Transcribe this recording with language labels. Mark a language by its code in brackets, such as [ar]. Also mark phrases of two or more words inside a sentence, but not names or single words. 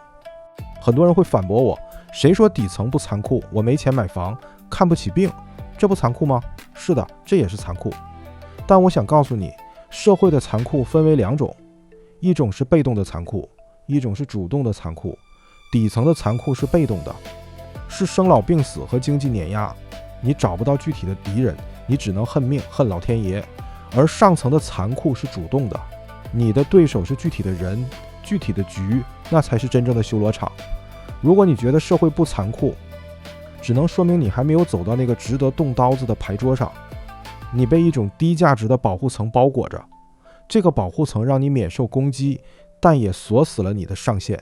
[zh] 很多人會反駁我，誰說底層不殘酷？我沒錢買房，看不起病，這不殘酷嗎？是的，這也是殘酷。但我想告訴你，社會的殘酷分為2種，一種是被動的殘酷，一種是主動的殘酷。底層的殘酷是被動的，是生老病死和经濟碾壓，你找不到具體的敵人，你只能恨命，恨老天爺。而上層的殘酷是主动的，你的对手是具體的人，具體的局，那才是真正的修羅場。如果你覺得社会不残酷，只能说明你還沒有走到那個值得動刀子的牌桌上，你被一種低價值的保護層包裹着，這個保護層讓你免受攻擊，但也鎖死了你的上限。